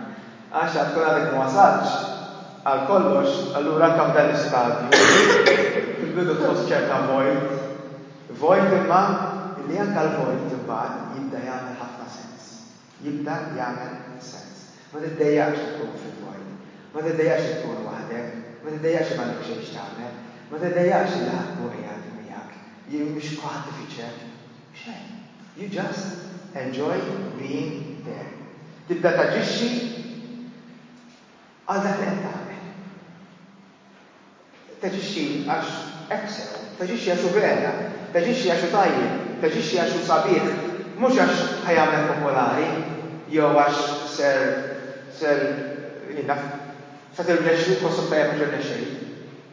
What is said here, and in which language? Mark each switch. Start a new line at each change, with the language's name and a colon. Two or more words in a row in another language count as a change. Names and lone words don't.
Maltese: Għax tkun għadek ma wasalx għal kollox, allura anke f'dan l-istadju fil-bidu tħoss ċerta void imma li anke l-void imbagħad jibda jagħmel ħafna sens. Jibda jagħmel sens. Ma tiddejjaqx tkun fil-void, ma tiddejjaqx tkun waħdek, ma tiddejjaqx m'għandek xejn x'tagħmel, ma tiddejjaqx li ħadd qiegħed miegħek, jew mhux ħadd ifiċċek. Xejn.
English: You just enjoy being there.
Maltese: Tibda taġixxi għal dak li qed tagħmel. Taġixxi għax hekk sew, taġixxi għax hu vera, taġixxi għax hu tajjeb, taġixxi għax hu sabiħ, mhux għax ħajjagħmel popolari, jew għax ser tirnexxi tħossok tajjeb mhux irnexxejt.